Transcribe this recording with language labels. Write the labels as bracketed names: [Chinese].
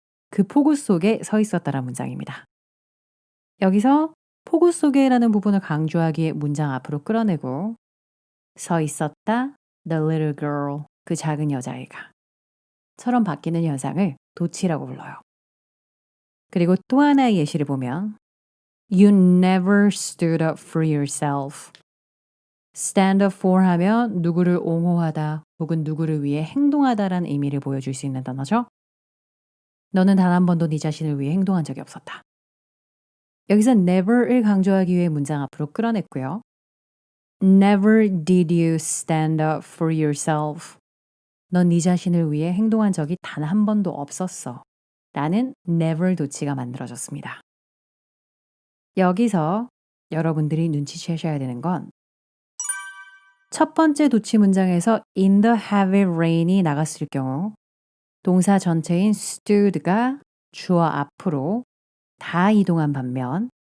[Korean] 그 폭우 속에 서 있었다라는 문장입니다. 여기서 폭우 속에라는 부분을 강조하기에 문장 앞으로 끌어내고 서 있었다 [English] the little girl. [Korean] 그 작은 여자애가 처럼 바뀌는 현상을 도치라고 불러요. 그리고 또 하나의 예시를 보면 [English] You never stood up for yourself. stand up for [Korean] 하면 누구를 옹호하다 혹은 누구를 위해 행동하다라는 의미를 보여줄 수 있는 단어죠. 너는 단 한 번도 네 자신을 위해 행동한 적이 없었다. 여기서 never를 강조하기 위해 문장 앞으로 끌어냈고요. [English] Never did you stand up for yourself. [Korean] 넌 네 자신을 위해 행동한 적이 단 한 번도 없었어. 라는 never 도치가 만들어졌습니다. 여기서 여러분들이 눈치채셔야 되는 건 첫 번째 도치 문장에서 [English] in the heavy rain [Korean] 이 나갔을 경우 동사 전체인 stood가 주어 앞으로 다 이동한 반면